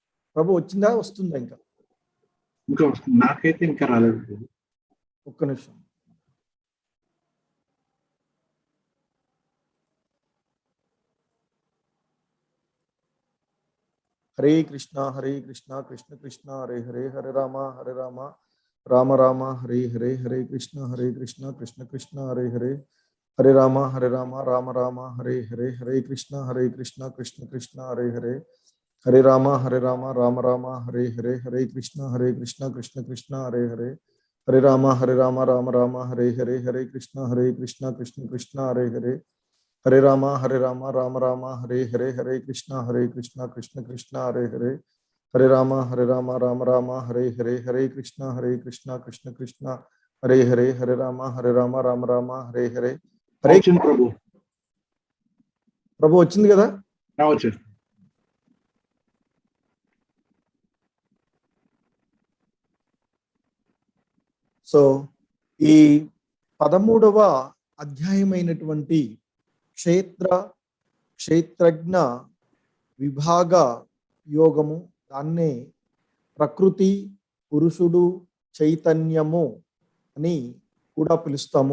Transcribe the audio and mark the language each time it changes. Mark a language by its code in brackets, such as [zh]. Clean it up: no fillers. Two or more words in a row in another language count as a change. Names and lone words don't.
[te] ప్రభు వచ్చిందా వస్తుందా ఇంకా? ఇంకా వస్తుంది, నాకైతే ఇంకా రాలేదు ప్రభు. ఒక్క నిమిషం. హరే కృష్ణ కృష్ణ కృష్ణ హరే హరే, హరే రామ రామ రామ హరే హరే, హరే కృష్ణ కృష్ణ కృష్ణ హరే హరే, హరే రామ రామ రామ హరే హరే, హరే కృష్ణ కృష్ణ కృష్ణ హరే హరే, హరే రామ రామ రామ హరే హరే, హరే కృష్ణ కృష్ణ కృష్ణ హరే హరే, హరే రామ రామ రామ హరే హరే, హరే కృష్ణ కృష్ణ కృష్ణ హరే హరే, హరే రామ రామ రామ హరే హరే, హరే కృష్ణ కృష్ణ కృష్ణ హరే హరే, హరే రామ రామ రామ హరే హరే, హరే కృష్ణ కృష్ణ కృష్ణ హరే హరే, హరే రామ రామ రామ హరే హరే. హరే వచ్చింది ప్రభు. ప్రభు వచ్చింది కదా? వచ్చేది. సో ఈ 13వ అధ్యాయమైనటువంటి క్షేత్రజ్ఞ విభాగ యోగము, దాన్నే ప్రకృతి, పురుషుడు, చైతన్యము అని కూడా పిలుస్తాము.